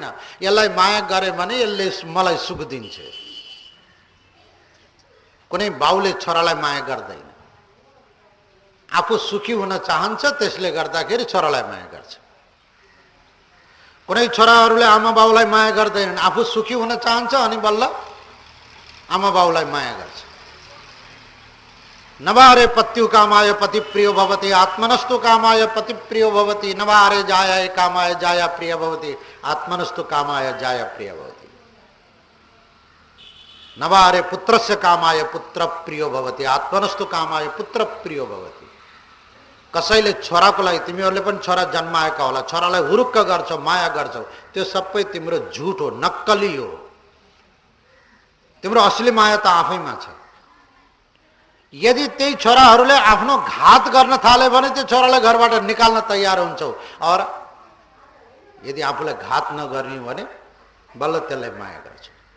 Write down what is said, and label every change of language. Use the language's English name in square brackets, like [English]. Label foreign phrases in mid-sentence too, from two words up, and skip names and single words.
[Nepali] यसलाई माया गरे भने यसले मलाई सुख दिन्छ। कुनै बाउले छोरालाई माया गर्दैन, आफू सुखी हुन चाहन्छ, त्यसले गर्दाखेरि छोरालाई माया गर्छ। कुनै छोराहरूले आमा बाउलाई माया गर्दैनन्, आफू सुखी हुन चाहन्छ अनि बल्ल आमा बाउलाई माया गर्छ। [Sanskrit] नवारे पत्यु कामाय पति प्रियो भवति, आत्मनस्तु कामाय पति प्रियो भवति। नवारे जायाय कामाय जाया प्रिय भवति, आत्मनस्तु कामाय जाया प्रिय भवति। नवारे पुत्रस्य कामाय पुत्र प्रियो भवति, आत्मनस्तु कामाय पुत्र प्रियो भवति। [Nepali] कसैले छोराको लागि, तिमीहरूले पनि छोरा जन्माएका होला, छोरालाई हुरुक्क गर्छौ, माया गर्छौ, त्यो सबै तिम्रो झुट हो, नक्कली हो। तिम्रो असली माया त आफैमा छ। यदि त्यही छोराहरूले आफ्नो घात गर्न थाले भने त्यो छोरालाई घरबाट निकाल्न तयार हुन्छौ, और यदि आफूलाई घात नगर्ने भने बल्ल त्यसलाई माया गर्छौ।